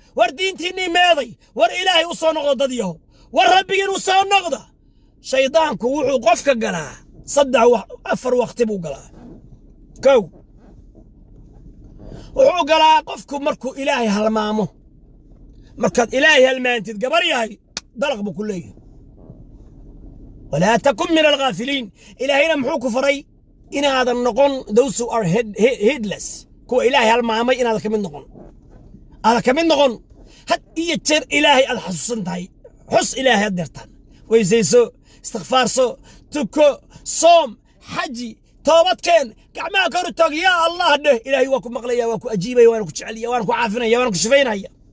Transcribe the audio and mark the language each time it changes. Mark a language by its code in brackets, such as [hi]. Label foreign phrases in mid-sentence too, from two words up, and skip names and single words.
[so] War diintiinnii meeday. War Ilaahay u soo noqdo dad yahow. War Rabbigiin u soo noqda. Shaydaanku wuxuu qofka galaa saddex wa-, afar waqti buu galaa. Kow, wuxuu galaa qofku markuu Ilaahay halmaamo. Markaad Ilaahay halmaantid, gabar yahay, dalaq buu ku leeyahay. [ar] "ولا تكن من الغافلين." [so] Ilaahayna muxuu ku faray? Inaadan noqon [en] those who are head-, he-, heedless. [so] Kuwa Ilaahay halmaamay inaadan ka mid noqon. Aadan ka mid noqon. Had iyo jeer Ilaahay aad xasuusan tahay. Xus Ilaahay aad deertaan. Weysayso, istighfaarso, tuko, soom, xaji, toobad keen, gacmaha kor u taag, [ar] يا الله [so] dheh. Ilaahay waa ku maqlayaa, waa ku ajiibaya, waana ku jecelaya, waana ku caafinaya, waana ku shifaynaya.